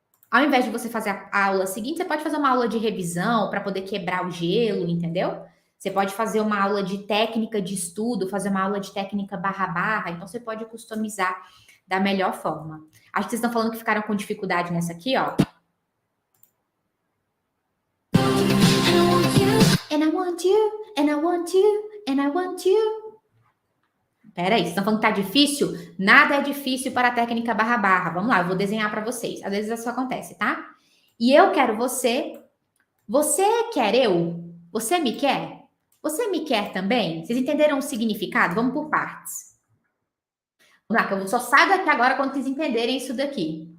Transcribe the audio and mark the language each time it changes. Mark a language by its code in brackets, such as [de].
[pt] ao invés de você fazer a aula seguinte, você pode fazer uma aula de revisão para poder quebrar o gelo, entendeu? Você pode fazer uma aula de técnica de estudo, fazer uma aula de técnica barra, então você pode customizar da melhor forma. Acho que vocês estão falando que ficaram com dificuldade nessa aqui, ó. [en] And I want you, and I want you, and I want you. [pt] Peraí, vocês estão falando que tá difícil? Nada é difícil para a técnica barra. Vamos lá, eu vou desenhar para vocês. Às vezes isso acontece, tá? E eu quero você. Você quer eu? Você me quer? Você me quer também? Vocês entenderam o significado? Vamos por partes. Vamos lá, que eu só saio daqui agora quando vocês entenderem isso daqui.